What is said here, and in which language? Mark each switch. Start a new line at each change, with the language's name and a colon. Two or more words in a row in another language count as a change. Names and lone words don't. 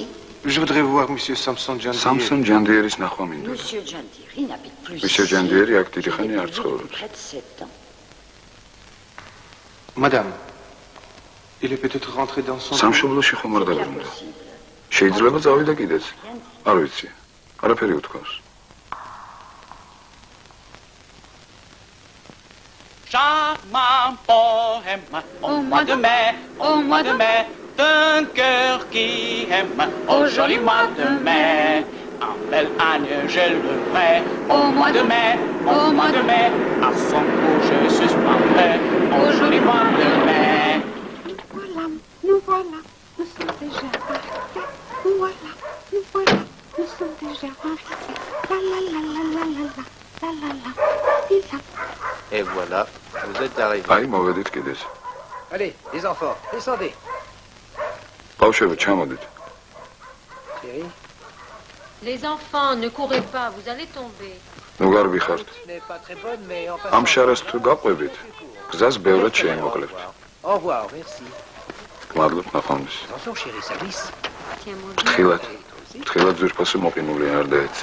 French: Je voudrais voir monsieur Samson Jandier.
Georgian: Samson Jandier-ის ნახვა მინდოდა.
French: Monsieur Jandier n'habite plus Monsieur ici.
Georgian: Jandier აქ დიდი ხანი არ
French: Il est
Georgian: ცხოვრობს.
French: près de 7 ans. Madame, il est peut-être rentré dans son...
Georgian: სამშობლოში ხომ არ დაბრუნდა. შეიძლება წავიდა კიდეც. არ ვიცი. არაფერი უთქვამს.
French: Charmant poème, au mois de mai, d'un cœur qui aime, au joli mois de mai, un bel angèlerai, au mois de mai, à son cou je suspendrai, au joli mois de mai. Voilà, nous sommes déjà arrivés. Voilà, nous sommes déjà arrivés. La la la la la la la la la la. Et voilà, vous êtes arrivés.
Georgian: აი, მოვედით კიდეც.
French: Allez, les enfants, descendez.
Georgian: ბავშვები, ჩამოდით.
French: Thierry, Les enfants, ne courez pas, vous allez tomber.
Georgian: ნუ გარბი ხართ.
French: ce n'est pas très bonne, mais en
Georgian: ამ
French: passant...
Georgian: შარას თუ გაყვებით, გზას ბევრად შეიმოკლევთ.
French: Au revoir, merci.
Georgian: მადლობ, ნახვამდის.
French: Attention, chérie, ça glisse. Tiens, mon
Georgian: ფრთხილად. ფრთხილად ძვირფასი მოყინული არ დაეც.